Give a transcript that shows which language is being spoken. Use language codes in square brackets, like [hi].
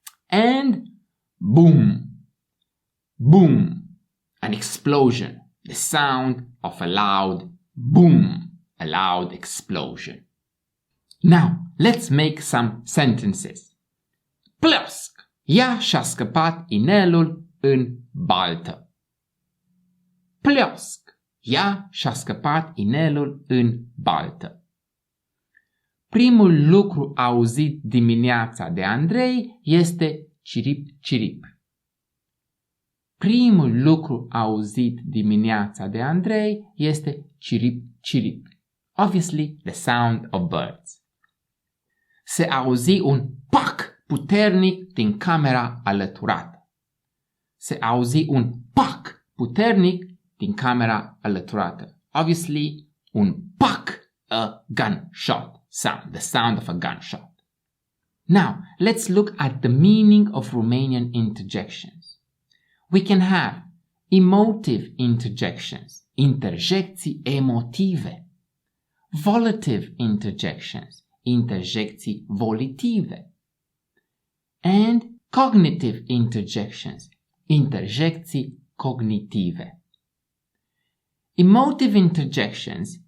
[en] And boom, boom. An explosion, the sound of a loud boom, a loud explosion. Now, let's make some sentences. [ro] Plusk. Ea și-a scăpat inelul în baltă. Plusk. Ea și-a scăpat inelul în baltă. Primul lucru auzit dimineața de Andrei este cirip, cirip. Primul lucru auzit dimineața de Andrei este cirip, cirip. [en] Obviously, the sound of birds. [ro] Se auzi un pac puternic din camera alăturată. Se auzi un pac puternic din camera alăturată. [en] Obviously, un pac, a gunshot sound, the sound of a gunshot. Now, let's look at the meaning of Romanian interjections. We can have emotive interjections, [ro] interjecții emotive, [en] volitive interjections, [ro] interjecții volitive, [en] and cognitive interjections, [ro] interjecții cognitive. [en] Emotive interjections